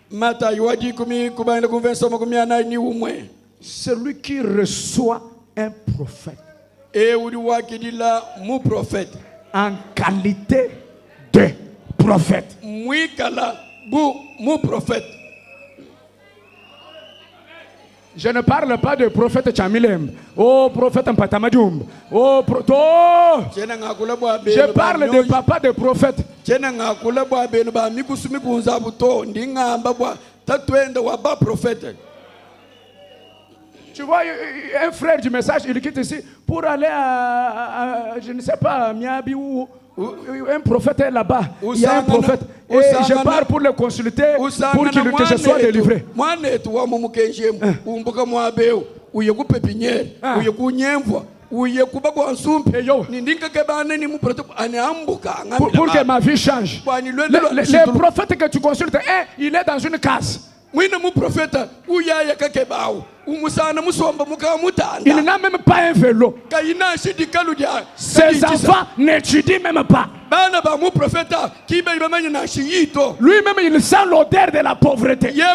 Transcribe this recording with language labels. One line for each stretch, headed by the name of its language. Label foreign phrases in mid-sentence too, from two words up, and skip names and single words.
French: Celui qui reçoit un prophète en qualité de prophète. Je ne parle pas de prophète Chamilem, oh prophète Mpatamadjoum, je parle de papa de prophète.
Luba-Lulua: jena ngakula bwa benu ba mikusumi kunza buto ndingamba bwa tatwenda wa ba prophète.
French: Tu vois, un frère du message, il quitte ici pour aller à je ne sais pas, Miabi ou un prophète est là-bas. Il y a un prophète. Et je pars pour le consulter pour que je sois délivré. Moi, tu vois, mon
Luba-Lulua: kenjem, ou mboka mwabeo, ou yoku pépinière, ou yoku nyemvwa, ou yoku bago ansumpe, nindinka kebane ni muprote, ane ambuka,
French: pour que ma vie change. Le prophète que tu consultes, il est dans une case. Il n'a même pas un vélo. Ses enfants n'étudient même pas. Lui-même, il sent l'odeur de la pauvreté.